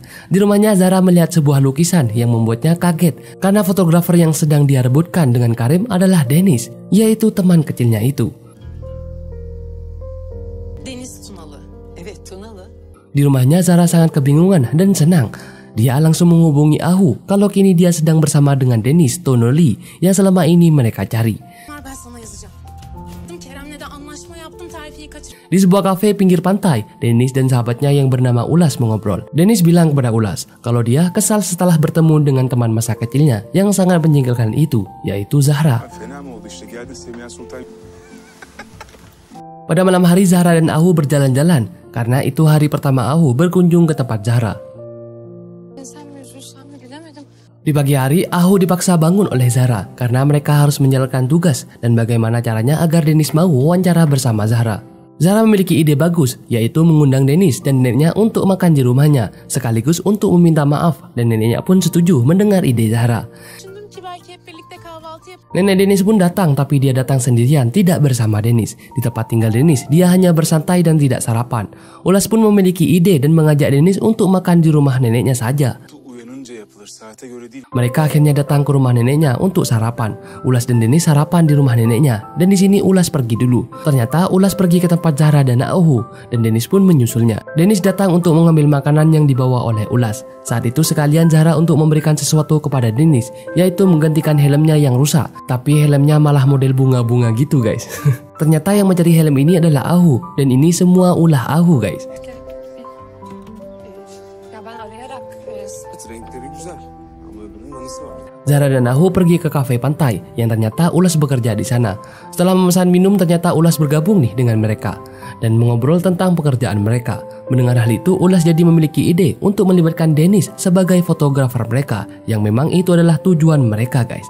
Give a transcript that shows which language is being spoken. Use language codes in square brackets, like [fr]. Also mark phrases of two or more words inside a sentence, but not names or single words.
[id] Di rumahnya Zahra melihat sebuah lukisan yang membuatnya kaget karena fotografer yang sedang dia rebutkan dengan Karim adalah Dennis, yaitu teman kecilnya itu. [tr] Deniz Tunalı. Evet Tunalı. [id] Di rumahnya Zahra sangat kebingungan dan senang. Dia langsung menghubungi Ahu kalau kini dia sedang bersama dengan Dennis Tonoli yang selama ini mereka cari. [tr] Ben sana yazacağım. Kerem'le de anlaşma yaptım, terfiyi kaçır. [id] Di sebuah kafe pinggir pantai, Dennis dan sahabatnya yang bernama Ulas mengobrol. Dennis bilang kepada Ulas kalau dia kesal setelah bertemu dengan teman masa kecilnya yang sangat menjengkelkan itu, yaitu Zahra. Pada malam hari Zahra dan Ahu berjalan-jalan karena itu hari pertama Ahu berkunjung ke tempat Zahra. [tr] Sen mi üzülsen mi bilemedim. [id] Di pagi hari, Ahu dipaksa bangun oleh Zahra karena mereka harus menjalankan tugas dan bagaimana caranya agar Dennis mau wawancara bersama Zahra. Zahra memiliki ide bagus, yaitu mengundang Dennis dan neneknya untuk makan di rumahnya, sekaligus untuk meminta maaf, dan neneknya pun setuju mendengar ide Zahra. [tr] Düşündüm ki belki hep birlikte kahvaltı yap. [id] Nenek Dennis pun datang, tapi dia datang sendirian, tidak bersama Dennis. Di tempat tinggal Dennis, dia hanya bersantai dan tidak sarapan. Ulas pun memiliki ide dan mengajak Dennis untuk makan di rumah neneknya saja. Mereka akhirnya datang ke rumah neneknya untuk sarapan. Ulas dan Dennis sarapan di rumah neneknya, dan di sini Ulas pergi dulu. Ternyata Ulas pergi ke tempat Zahra dan Ahu, dan Dennis pun menyusulnya. Dennis datang untuk mengambil makanan yang dibawa oleh Ulas. Saat itu sekalian Zahra untuk memberikan sesuatu kepada Dennis, yaitu menggantikan helmnya yang rusak. Tapi helmnya malah model bunga-bunga gitu guys. Ternyata yang mencari helm ini adalah Ahu, dan ini semua ulah Ahu guys. [tr] Ya ben arayarak Renkleri güzel ama öbürünün anısı var. [id] Zahra dan Ahu pergi ke kafe pantai yang ternyata Ulas bekerja di sana. Setelah memesan minum, ternyata Ulas bergabung nih dengan mereka dan mengobrol tentang pekerjaan mereka. Mendengar hal itu, Ulas jadi memiliki ide untuk melibatkan Dennis sebagai fotografer mereka, yang memang itu adalah tujuan mereka guys.